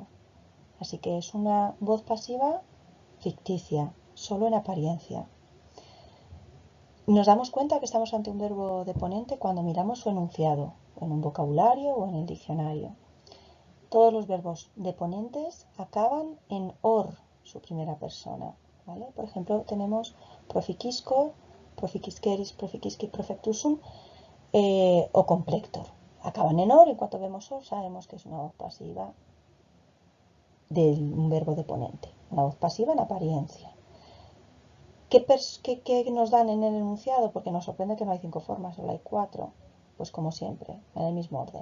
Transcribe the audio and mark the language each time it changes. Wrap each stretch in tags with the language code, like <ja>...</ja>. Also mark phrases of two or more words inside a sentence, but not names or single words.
<es>Así que es una voz pasiva ficticia, solo en apariencia. Nos damos cuenta que estamos ante un verbo deponente cuando miramos su enunciado, en un vocabulario o en el diccionario. Todos los verbos deponentes acaban en or, su primera persona, ¿vale? Por ejemplo, tenemos</es> <la>proficisco, proficisceris, proficisci, profectusum</la> <es>o complector. Acaban en or, en cuanto vemos or sabemos que es una voz pasiva de un verbo deponente, una voz pasiva en apariencia. ¿Qué nos dan en el enunciado? Porque nos sorprende que no hay 5 formas, solo hay 4. Pues como siempre, en el mismo orden.</es>